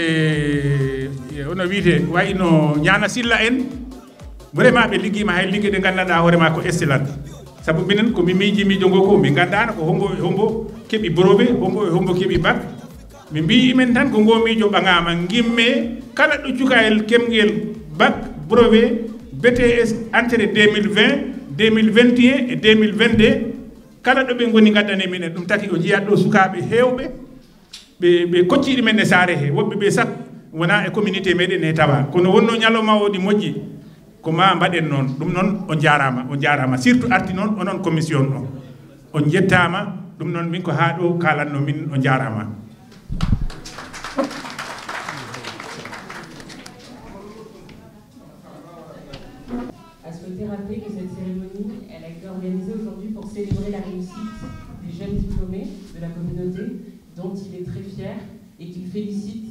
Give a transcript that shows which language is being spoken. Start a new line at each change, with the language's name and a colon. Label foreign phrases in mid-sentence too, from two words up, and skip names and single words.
Fula: ono wiite wayno Ñana Silla en vraiment ɓe ligguima hay liggue ɗe gandanɗa hoorema ko excellent saabu minen ko mi miiji miijo ngo ko min gandano ko hombo keeɓi brevet hombo keeɓi bac mi mbi imen tan ko ngo miijo ɓagama gimme kala ɗo cukayel kemgel bac brevet BTS entrée 2020 2021 et 2022 kala ɗo ɓe goni gaddane minen ɗum taki o jiyat ɗo sukaɓe hewɓe ɓe kocciɗi men e saare he woɓɓe ɓe sak wona e communauté meɗen he tawa kono wonno ñalawma o ɗi moƴƴi ko ma mbaɗen noon ɗum noon on jarama surtout arti noon onon commission o on jettama ɗum noon min ko ha ɗo kalanno min on jarama.
French: Rappeler que cette cérémonie, elle a été organisée aujourd'hui pour célébrer la réussite des jeunes diplômés de la communauté, dont il est très fier et qu'il félicite.